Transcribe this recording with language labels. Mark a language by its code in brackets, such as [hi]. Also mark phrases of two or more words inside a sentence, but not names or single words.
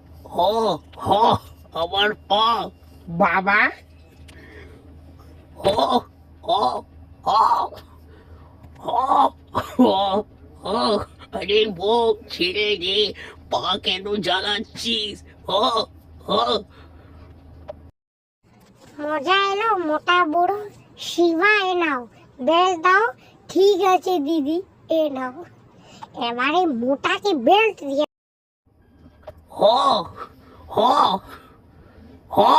[bn] হ হ আমার পা বাবা হ হ হ হ হ হ আরে বউ ছেড়ে দে, পা কেন জ্বালাচ্ছিস? হ হ মজা এলো মোটা বুড়ো। শিবা এ নাও, বেল্ট দাও। ঠিক আছে দিদি, এ নাও। এবারে মোটাকে বেল্ট দিয়ে হ হ হ